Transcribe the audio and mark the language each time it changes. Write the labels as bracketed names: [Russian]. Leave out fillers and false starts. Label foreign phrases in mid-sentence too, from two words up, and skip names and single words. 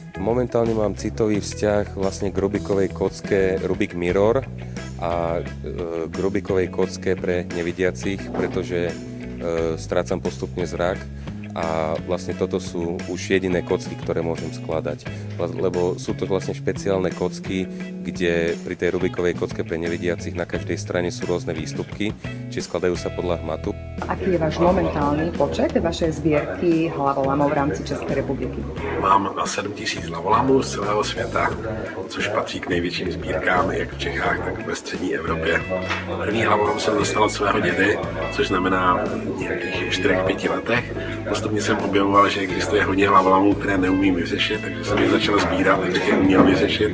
[Slovak] Momentálne mám citový vzťah vlastne k Rubikovej kocke Rubik Mirror a k Rubikovej kocke pre nevidiacich, pretože strácam postupne zrak a vlastne toto sú už jediné kocky, ktoré môžem skladať. Lebo sú to vlastne špeciálne kocky, kde pri tej Rubikovej kocke pre nevidiacich na každej strane sú rôzne výstupky, či skladajú sa podľa hmatu. Aký je váš momentálny počet vašej zbierky hlavolamov v rámci České republiky? [Czech] Mám na 7000 hlavolamů z celého světa, což patří k největším sbírkám jak v Čechách, tak ve střední Evropě. První hlavolam jsem dostal od svého dědy, což znamená v nějakých 4-5 letech. Postupně jsem objevoval, že existuje hodně hlavolamů, které neumím vyřešit, takže jsem je začal sbírat, takže je uměl vyřešit.